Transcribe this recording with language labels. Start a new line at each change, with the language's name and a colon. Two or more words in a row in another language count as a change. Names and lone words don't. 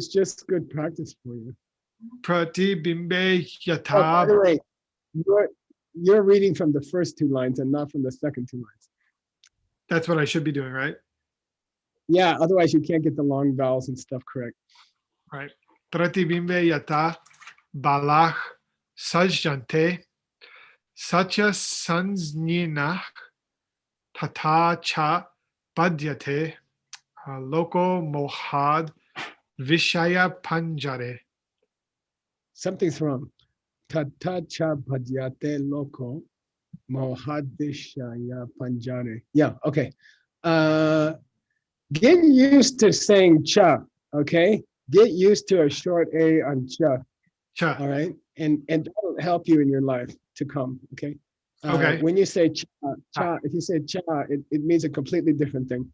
English: It's just good practice for you. Pratibimbe Oh, by yata. the way, you're reading from the first two lines and not from the second two lines. That's what I should be doing, right? Yeah, otherwise you can't get the long vowels and stuff correct. Right.
Sanskrit: Pratibimbe yata balach sajjante satya sansninach tata cha badyate loko mohad vishaya panjare.
English: Something's wrong.
Sanskrit: Tata cha bhadyate loko mohadishaya panjare.
English: Yeah, okay. Get used to saying cha, okay? Get used to a short A on cha, Cha. all right? And that'll help you in your life to come, okay? Okay. When you say cha, if you say cha, it means a completely different thing.